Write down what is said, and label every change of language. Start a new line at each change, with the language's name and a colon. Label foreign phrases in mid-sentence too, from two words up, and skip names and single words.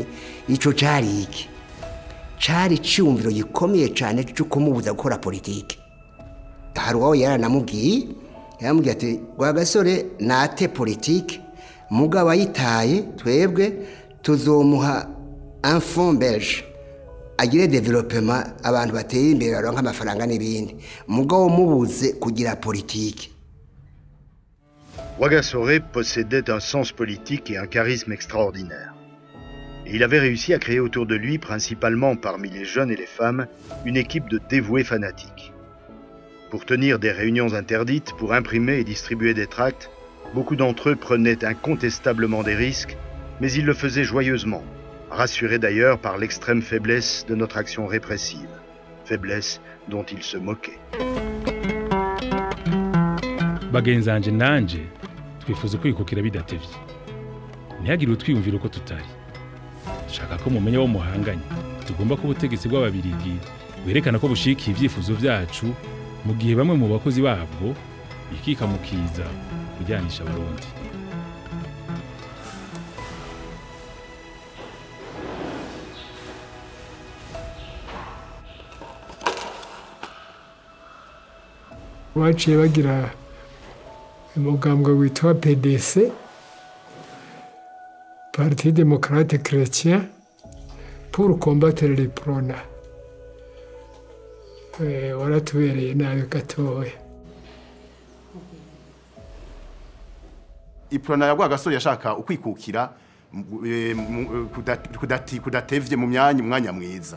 Rundi: Ico cari iki? Cari cyumviro gikomeye cyane cyo kumubuza gukora politike. Hari uwo yaranamubwiye, yambwiye ati Rwagasore nate politike, mugabo ayitaye twebwe tuzomuha
French: un fonds belge
Rundi: agire développement, abantu bateye imbere baronka amafaranga n'ibindi, mugabo mubuze kugira politique.
French: Rwagasore possédait un sens politique et un charisme extraordinaire. Et il avait réussi à créer autour de lui, principalement parmi les jeunes et les femmes, une équipe de dévoués fanatiques. Pour tenir des réunions interdites, pour imprimer et distribuer des tracts, beaucoup d'entre eux prenaient incontestablement des risques, mais ils le faisaient joyeusement, rassurés d'ailleurs par l'extrême faiblesse de notre action répressive, faiblesse dont ils se moquaient.
Rundi: Bagenzanje nanje twifuza kwikukira bidatevye, ntihagire utwiyumvira uko tutari. Dushaka ko mumenya wo muhanganye, tugomba ko ubutegetsi bw'ababirigi werekana ko bushikiye ivyifuzo vyacu, mu gihe bamwe mu bakozi babwo ikikamukiza kujyanisha Abarundi. Waciye bagira umugambwe witwa PDC,
French: Parti démocrate chrétien, pour combattre les prona.
Rundi: Waratubereye nabi gatoya. Iprona ya Rwagasore yashaka ukwikukira kudatevye mu mwanya mwiza.